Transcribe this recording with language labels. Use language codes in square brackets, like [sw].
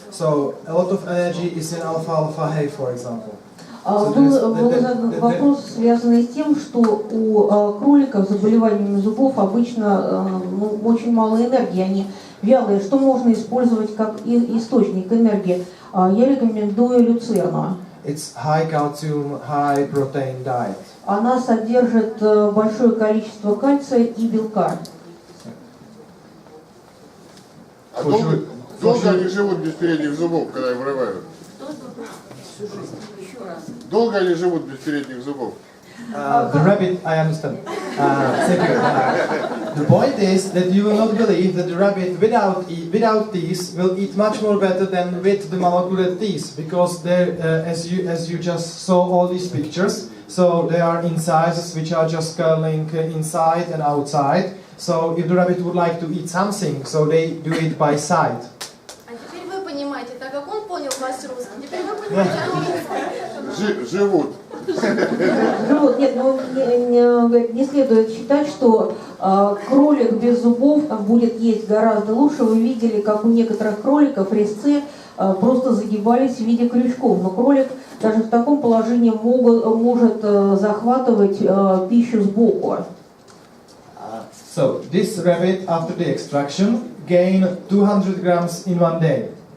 [en] So a lot of energy is in alfalfa hay, for example. [ru] Был задан вопрос, связанный с тем, что у кроликов с заболеваниями зубов обычно очень мало энергии, они вялые. Что можно использовать как источник энергии? Я рекомендую люцерну. [en] It's high calcium, high protein diet. [ru] Она содержит большое количество кальция и белка. А долго они живут без передних зубов, когда их вырывают? Долго они живут без передних зубов? [en] The rabbit, I understand. Thank you. The point is that you will not believe that the rabbit without teeth will eat much more better than with the molecular teeth, because as you just saw all these pictures, so there are incisors which are just curling inside and outside. So if the rabbit would like to eat something, so they do it by side. [ru] А теперь вы понимаете, так как он понял класс русский, теперь вы понимаете английский. Живут. Нет, не следует считать, что кролик без зубов будет есть гораздо лучше. Вы видели, как у некоторых кроликов резцы просто загибались в виде крючков. Но кролик даже в таком положении может захватывать пищу сбоку. [en] So this rabbit, after the extraction, gained 200 grams in one day.